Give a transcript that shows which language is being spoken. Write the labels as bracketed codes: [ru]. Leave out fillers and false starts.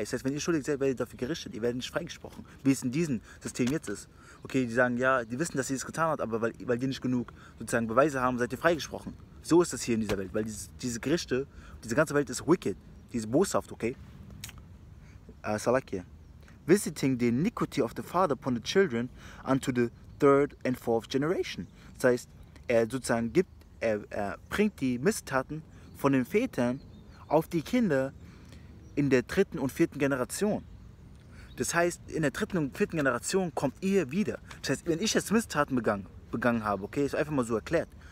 [de] Das heißt, wenn ihr schuldig seid, werdet ihr dafür gerichtet, ihr werdet nicht freigesprochen, wie es in diesem System jetzt ist. Okay, die sagen, ja, die wissen, dass sie es getan hat, aber weil die nicht genug sozusagen Beweise haben, seid ihr freigesprochen. So ist das hier in dieser Welt, weil diese Gerichte, diese ganze Welt ist wicked, die ist boshaft, okay? Salakia. [en] Visiting the iniquity of the father upon the children unto the 3rd and 4th generation. [de] Das heißt, er sozusagen bringt die Misstaten von den Vätern auf die Kinder in der 3. und 4. Generation. Das heißt, in der 3. und 4. Generation kommt ihr wieder. Das heißt, wenn ich jetzt Misstaten begangen habe, okay, ist einfach mal so erklärt.